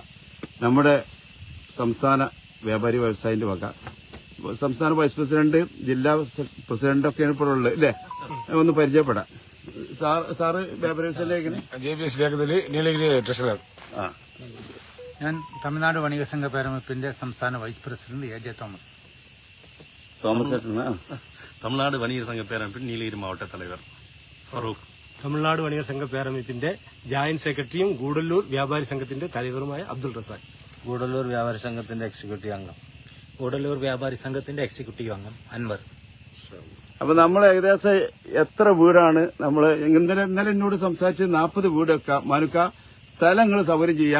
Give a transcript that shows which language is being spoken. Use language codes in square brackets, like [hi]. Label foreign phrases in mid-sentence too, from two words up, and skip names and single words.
[ml] നമ്മുടെ സംസ്ഥാന വ്യാപാരി വ്യവസായിന്റെ വക സംസ്ഥാന വൈസ് പ്രസിഡന്റ്, ജില്ലാ പ്രസിഡന്റ് ഒക്കെയാണ് ഇപ്പോൾ ഉള്ളത് അല്ലേ? ഒന്ന് പരിചയപ്പെടാം. സാറ് വ്യാപാരി വ്യവസായ നീലഗിരി ട്രഷറർ. ഞാൻ തമിഴ്നാട് വണിക സംഘ പേരമപ്പിന്റെ സംസ്ഥാന വൈസ് പ്രസിഡന്റ് AJ തോമസ്. [ta] தமிழ்நாடு வணிகர் சங்க பேரமைப்பின் நீலகிரி மாவட்ட தலைவர் ഫറൂഖ്. [ml] തമിഴ്നാട് വണിക സംഘ പേരമപ്പിന്റെ ജോയിന്റ് സെക്രട്ടറിയും ഗൂഡല്ലൂർ വ്യാപാരി സംഘത്തിന്റെ തലവറുമായ അബ്ദുൾ റസാഖ്. ഗൂഡല്ലൂർ വ്യാപാരി സംഘത്തിന്റെ എക്സിക്യൂട്ടീവ് അംഗം. ഗൂഡല്ലൂർ വ്യാപാരി സംഘത്തിന്റെ എക്സിക്യൂട്ടീവ് അംഗം അൻവർ. അപ്പൊ നമ്മൾ ഏകദേശം എത്ര വീടാണ് നമ്മൾ ഇന്നലെ എന്നോട് സംസാരിച്ച് 40 വീടൊക്കെ മാനുക്ക സ്ഥലങ്ങൾ സൗകര്യം ചെയ്യുക.